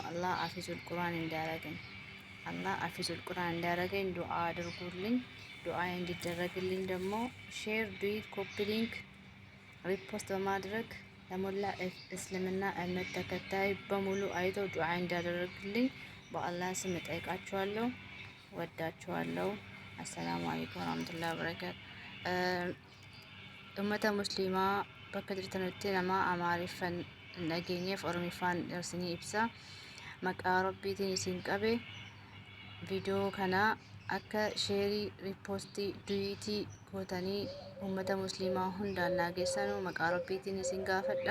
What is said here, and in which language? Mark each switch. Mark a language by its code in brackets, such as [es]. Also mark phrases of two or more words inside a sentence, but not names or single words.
[ar] الله حافظ القرآن [am] እንዲያረገኝ [ar] الله حافظ القرآن [am] እንዲያረገኝ ዱአ አድርጉልኝ። ዱአ እንዲደረግልኝ ደግሞ ሼር፣ ዱዊት፣ [en] copy link፣ [am] ሪፖስት በማድረግ ለሞላ እስልምና እምነት ተከታይ በሙሉ አይተው ዱአ እንዲያደርግልኝ በአላህ ስም እጠይቃችኋለሁ። ወዳችኋለሁ። [ar] السلام عليكم ورحمة الله وبركاته። [om] ummata muslimaa bakka jirtanitti nama amaariffan nageenyeef oromiffaan darsinii ibsa. Maqaa rabbiitiin isin qabe viidiyoo kana akka sheerii, riipoostii, duwiitii gootanii ummata muslimaa hundaan naageessanu maqaa rabbiitiin isin gaafadha.